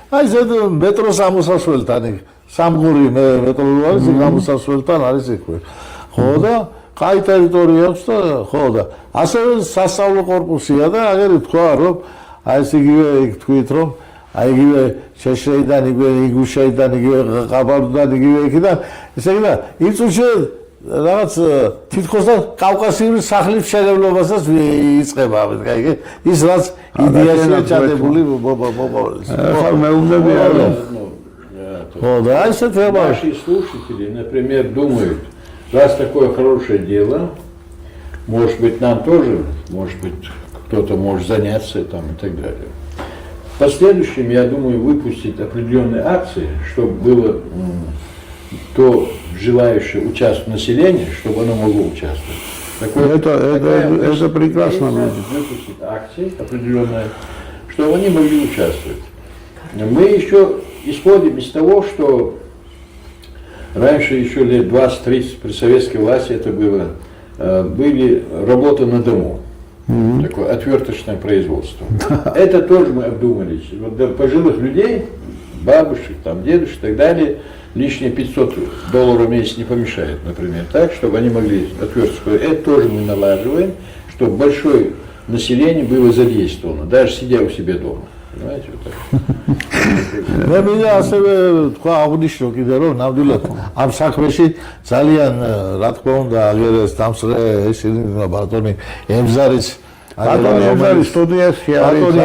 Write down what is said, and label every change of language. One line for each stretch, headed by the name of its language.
Georgian: აი ზედ მეტროს ამოსასვლელთან იქ სამგური მეტროული არის იქ ამოსასვლელთან არის იქ ხო და კაი ტერიტორია აქვს და ხო და ასევე სასწავლო კორპუსია და აგერი თქვა რომ აი ეს იგივე იქ თქვით რომ აი იგივე შეშეიდან იგივე იგუშეიდან იგივე ყაბარდიდან იგივე იქიდან ესე იგი და იმ წუთში რაღაც თითქოს და კავკასიური სახლის მშენებლობასაც იწყება კაი ის რაც იდეაშია ჩადებული მოპოვეს ახლა მეუბნები არა ხო და აი ეს თემა
Russian: Наши слушатели, например, думают, раз такое хорошее дело, может быть, нам тоже, может быть, кто-то может заняться там и так далее. В последующем, я думаю, выпустить определенные акции, чтобы было то желающее участвовать население, чтобы оно могло участвовать. Это прекрасно. Выпустить акции определенные, чтобы они могли участвовать. Мы еще исходим из того, что раньше, еще лет 20-30 при советской власти это было, были работы на дому, такое отверточное производство. Это тоже мы обдумали. Вот для пожилых людей, бабушек, там, дедушек и так далее, лишние $500 в месяц не помешает, например, так, чтобы они могли отверточку. Это тоже мы налаживаем, чтобы большое население было задействовано, даже сидя у себя дома. Понимаете, вот так.
Georgian: მე მინდა ასევე თქვა აღნიშნო კიდე რომ ნამდვილად ამ საქმეში ძალიან რა თქმა უნდა აგერეს დამსწრე ისინი ბატონი ემზარის ბატონი ემზარის სტუდიაში არის